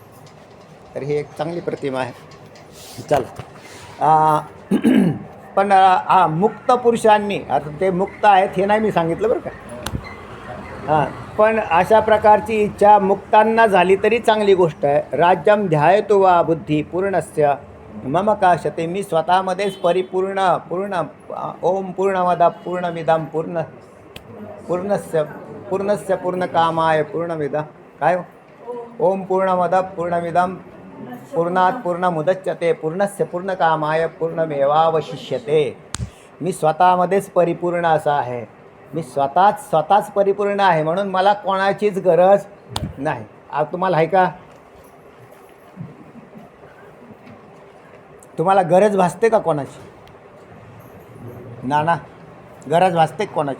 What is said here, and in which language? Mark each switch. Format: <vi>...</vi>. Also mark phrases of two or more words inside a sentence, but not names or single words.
<mr>तर ही एक चांगली प्रतिमा आहे. चला, पण मुक्त पुरुषांनी, आता ते मुक्त आहेत हे नाही मी सांगितलं बरं का, पण अशा प्रकारची इच्छा मुक्तांना झाली तरी चांगली गोष्ट आहे.</mr> <sa>राज्यम ध्यायतो वा बुद्धी पूर्णस्य मम काशते,</sa> <mr>मी स्वतःमध्येच पूर्ण</mr> <sa>ओम पूर्णमदा पूर्णमिदं पूर्णस्य पूर्णकामाय पूर्णमिदं, काय ओम पूर्णमदा पूर्णमिदं पूर्णात पूर्णमुदच्यते पूर्णस्य पूर्णकामाय पूर्णमेवावशिष्यते.</sa> <mr>मी स्वतःमध्येच परिपूर्ण असा आहे. मी स्वतःच परिपूर्ण आहे, म्हणून मला कोणाचीच गरज नाही. तुम्हाला आहे का? तुम्हाला गरज भासते का कोणाची? ना गरज भासते कोणाची?</mr>